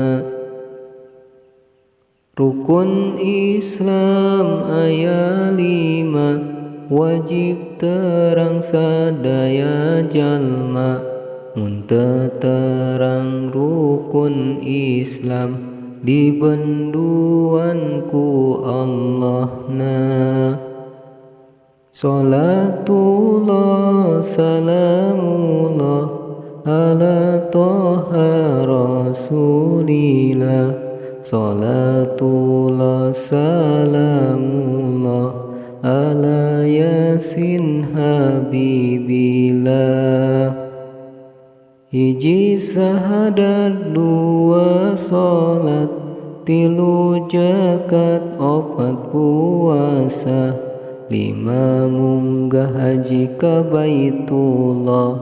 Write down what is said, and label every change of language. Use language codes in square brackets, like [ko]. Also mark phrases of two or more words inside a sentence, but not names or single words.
[su] Rukun Islam aya 5, wajib terang sadaya jalma. Mun teu terang rukun Islam, dibenduan ku Allahna. [ar] صلاة الله سلام الله على طه رسول الله. صلاة الله سلام الله على يس حبيب الله. [su] Hiji sahadat, 2 salat, 3 zakat, 4 puasa, 5 munggah haji ka Baitullah.